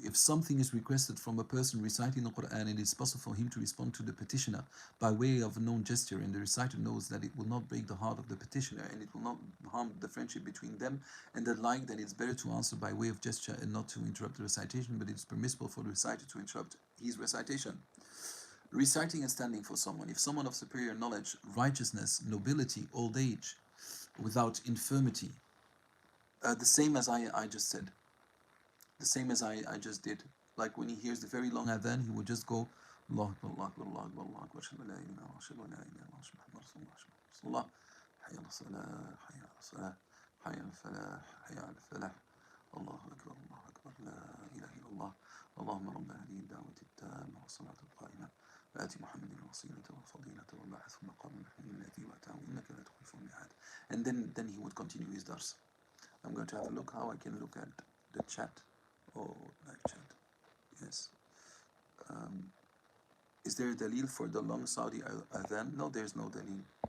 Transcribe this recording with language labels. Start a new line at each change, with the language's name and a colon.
English: If something is requested from a person reciting the Quran, it is possible for him to respond to the petitioner by way of a known gesture, and the reciter knows that it will not break the heart of the petitioner and it will not harm the friendship between them, and that like that it's better to answer by way of gesture and not to interrupt the recitation, but it's permissible for the reciter to interrupt his recitation. Reciting and standing for someone. If someone of superior knowledge, righteousness, nobility, old age, without infirmity, the same as I just said, the same as I just did. Like when he hears the very long adhan, he would just go
Arabic: الله أكبر الله أكبر الله أكبر الله أكبر أشهد أن لا إله إلا الله أشهد أن لا إله إلا الله أشهد أن محمدا رسول الله أشهد أن رسول الله حي على الصلاة حي على الصلاة حي على الفلاح حي على الفلاح الله أكبر الله أكبر لا إله إلا الله اللهم رب هذه الدعوة التامة والصلاة القائمة آت محمد الوسيلة والفضيلة والبعث مقام محمود الذي وأتاه إنك لا تخلف الميعاد.
English: And then he would continue his dars. I'm going to have a look how I can look at the chat. Oh, live chat. Yes. Um, is there a dalil for the long Saudi adhan? No, there's no dalil.